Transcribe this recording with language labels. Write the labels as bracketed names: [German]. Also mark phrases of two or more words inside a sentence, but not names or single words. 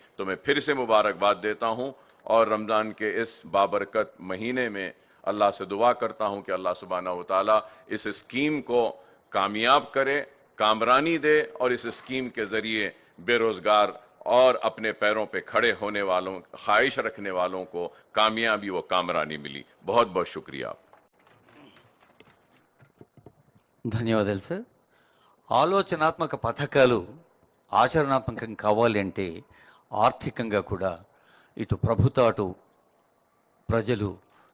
[Urdu] تو میں پھر سے مبارکباد دیتا ہوں، اور رمضان کے اس بابرکت مہینے میں اللہ سے دعا کرتا ہوں کہ اللہ سبحانہ و تعالیٰ اس اسکیم کو کامیاب کرے، کامرانی دے، اور اس اسکیم کے ذریعے بے روزگار اور اپنے پیروں پہ کھڑے ہونے والوں، خواہش رکھنے والوں کو کامیابی و کامرانی ملی۔ بہت بہت شکریہ۔ [Telugu] ధన్యవాదాలు సార్. ఆలోచనాత్మక పథకాలు ఆచరణాత్మకం కావాలి అంటే ఆర్థికంగా కూడా ఇటు ప్రభుత్వం అటు ప్రజలు